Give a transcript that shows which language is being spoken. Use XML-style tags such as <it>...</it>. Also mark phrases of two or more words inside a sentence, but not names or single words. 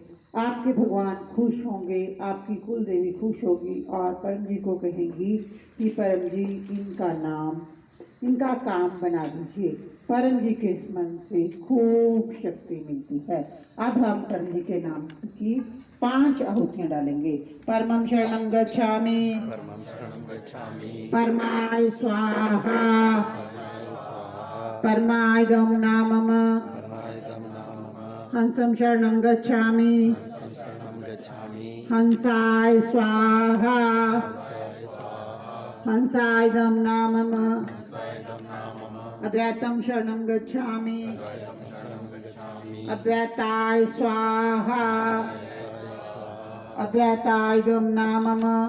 <hi>आपके भगवान खुश होंगे, आपकी कुल देवी खुश होगी और परम जी को कहेंगी कि परम जी इनका नाम, इनका काम बना दीजिए। परम जी के स्मरण से खूब शक्ति मिलती है। अब हम परम जी के नाम की 5 आहुतियां डालेंगे।</hi> <sa>परमं शरणं गच्छामि, परमाय स्वाहा, परमायदं नामम, हंसं शरणं गच्छामि, हंसाय स्वाहा, हंसायदं नामम, अद्वैतं शरणं गच्छामि, अद्वैताय स्वाहा, अद्वैतायदं नामम,</sa>